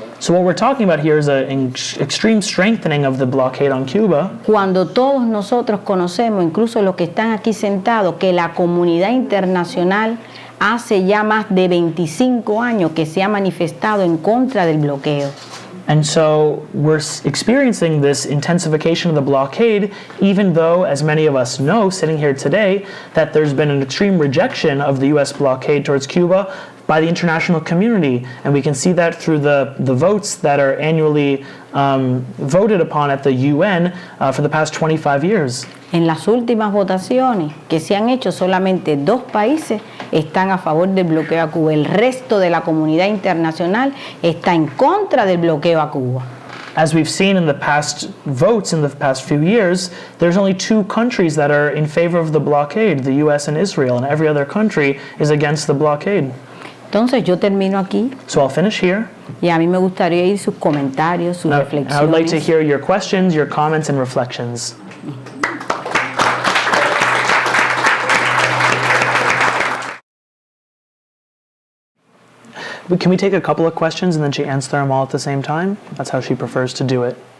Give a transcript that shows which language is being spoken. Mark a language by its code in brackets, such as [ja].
[en] So what we're talking about here is an extreme strengthening of the blockade on Cuba. [es] Cuando todos nosotros conocemos, incluso los que están aquí sentados, que la comunidad internacional hace ya más de 25 años que se ha manifestado en contra del bloqueo. [en] And so we're experiencing this intensification of the blockade, even though, as many of us know, sitting here today, that there's been an extreme rejection of the U.S. blockade towards Cuba by the international community. And we can see that through the votes that are annually voted upon at the UN for the past 25 years. [es] En las últimas votaciones que se han hecho, solamente 2 países están a favor del bloqueo a Cuba. El resto de la comunidad internacional está en contra del bloqueo a Cuba. [en] as we've seen in the past votes in the past few years, there's only two countries that are in favor of the blockade, the US and Israel, and every other country is against the blockade. [es] Entonces yo termino aquí [en] So I'll finish here. [es] y a mí me gustaría oír sus comentarios, sus [en] I would like to [es] reflexiones. [en] hear your questions, your comments, and reflections. Can we take a couple of questions and then she answer them all at the same time? That's how she prefers to do it.